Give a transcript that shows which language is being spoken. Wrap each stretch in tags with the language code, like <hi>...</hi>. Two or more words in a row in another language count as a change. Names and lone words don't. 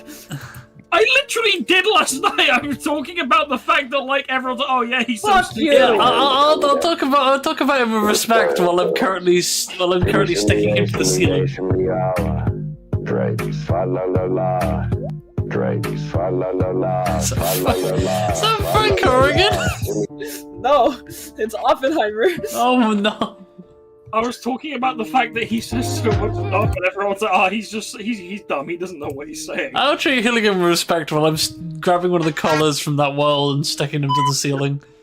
<en>I literally did last night! I was talking about the fact that, like, everyone's oh yeah, he's so Fuck you! stupid. I'll talk about him with respect while I'm currently sticking him to the ceiling. Drake. Fa la la la. Fa la la la. Is that Frank Corrigan? No, it's Oppenheimer. Oh no. I was talking about the fact that he says so much stuff, and everyone's like, "Oh, he's dumb. He doesn't know what he's saying." I'll treat Hilligan with respect while I'm grabbing one of the collars from that wall and sticking him to the ceiling.</en>